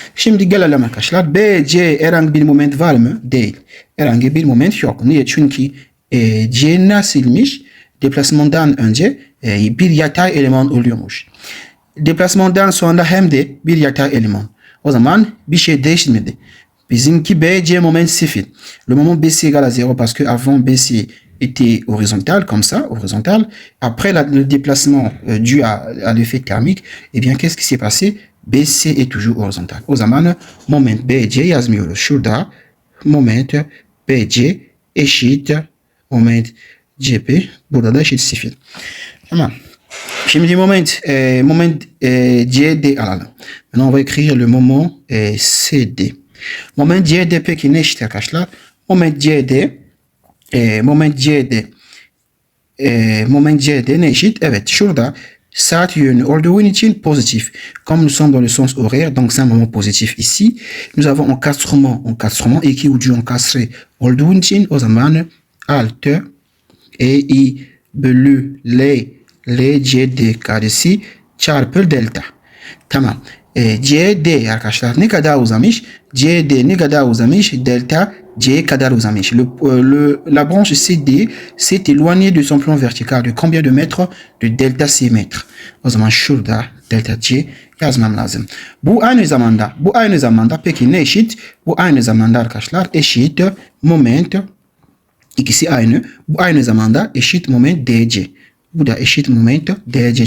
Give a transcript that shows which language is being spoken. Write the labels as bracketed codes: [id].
[tr] Şimdi gelelim arkadaşlar. BC herhangi bir moment var mı? Değil. Herhangi bir moment yok. Niye? Çünkü C nasılmış? deplasmandan önce bir yatay eleman oluyormuş. Deplasmandan sonra hem de bir yatay eleman. O zaman bir şey değişmedi. Bizimki BC moment 0. [fr] Le moment BC égale à 0 parce que avant BC était horizontal, comme ça, horizontal. Après le déplacement dû à l'effet thermique, eh bien, qu'est-ce qui s'est passé? BC est toujours horizontal. [tr] O zaman moment BC yazmıyoruz. Şurada moment BC eşit moment CP. Burada da eşit 0. Tamam. Şimdi moment CD alalım. [fr] Maintenant on va écrire le moment CD. [tr] Moment CD peki ne eşit arkadaşlar? Moment CD moment CD ne eşit? Evet, şurada saat yönü olduğu için pozitif. [fr] Comme nous sommes dans le sens horaire, donc c'est un moment positif ici. Nous avons encastrement, [tr] iki ucu encastré olduğu için o zaman alt i bölü L CD karesi çarpı delta. Tamam. CD arkadaşlar ne kadar uzamış? CD ne kadar uzamış? Delta C kadar uzamış. [fr] La branche CD s'est éloignée de son plan vertical de combien de mètres? De delta C mètres. [tr] O zaman şurada delta C yazmam lazım. Bu aynı zamanda peki ne eşit? Bu aynı zamanda arkadaşlar eşit moment, ikisi aynı. Bu aynı zamanda eşit moment DC. Bu da eşit moment DC.